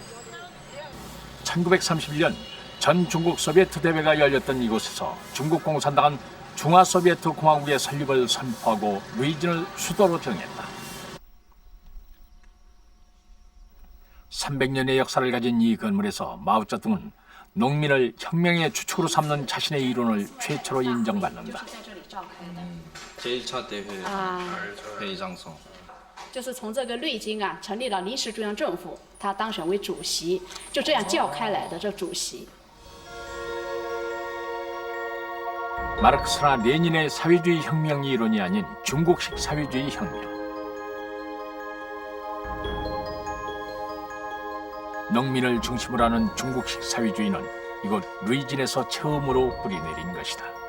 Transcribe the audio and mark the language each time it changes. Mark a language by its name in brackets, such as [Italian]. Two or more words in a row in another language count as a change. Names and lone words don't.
[Korean] 1931년 전 중국 소비에트 대회가 열렸던 이곳에서 중국 공산당은 중화소비에트 공화국의 설립을 선포하고 루이진을 수도로 정했다. 300년의 역사를 가진 이 건물에서 마오쩌둥은 농민을 혁명의 주축으로 삼는 자신의 이론을 최초로 인정받는다. [Chinese] 就是从这个瑞金啊成立了临时中央政府，他当选为主席，就这样叫开来的这主席。 [Korean] 마르크스나 레닌의 사회주의 혁명 이론이 아닌 중국식 사회주의 혁명. 농민을 중심으로 하는 중국식 사회주의는 이곳 루이진에서 처음으로 뿌리내린 것이다.